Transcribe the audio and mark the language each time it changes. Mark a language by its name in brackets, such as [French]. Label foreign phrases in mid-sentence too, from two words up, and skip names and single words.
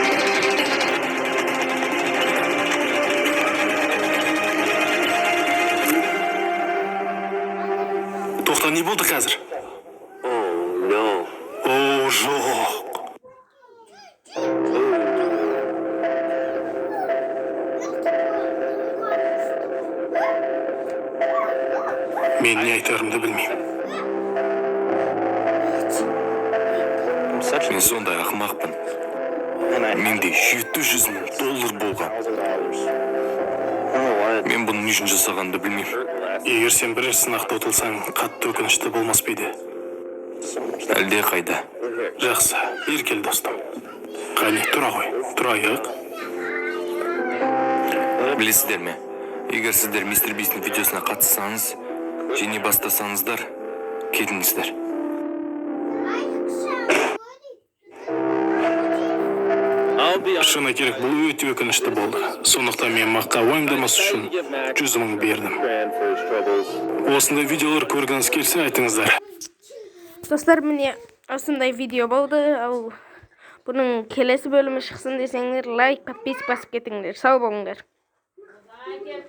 [Kazakh] Тоқта, не болды қазір? [English] Oh, no. [Kazakh] О, жоқ. Мен не айтарымды білмеймін. [English] I'm such [Kazakh] Мен сондай ақымақпын. Менде $700,000 болған. Мен бұның не үшін жасағанды білмеймін. Егер сен бірінші сынақты ұтылсаң, қатты өкінішті болмас па еді? Әлде қайда. Жақсы, бері кел достым. Қане, тұра ғой, тұрайық. Білесіздер ме? Егер сіздер мистер Бистің видеосына қатыссаңыз, және бастасаңыздар, кетіңіздер. [English] I'll be honest. [Kazakh] Шыны керек, бұл өте өкінішті болды. Сондықтан мен Макқа уайымдамас үшін 100,000 бердім. [English] Grand for his troubles. [Kazakh] Осындай видеолар көргіңіз келсе айтыңыздар. Достар, міне осындай видео болды. Ал бұның келесі бөлімі шықсын десеңдер, лайк, подписка басып кетіңдер. Сау болыңдар.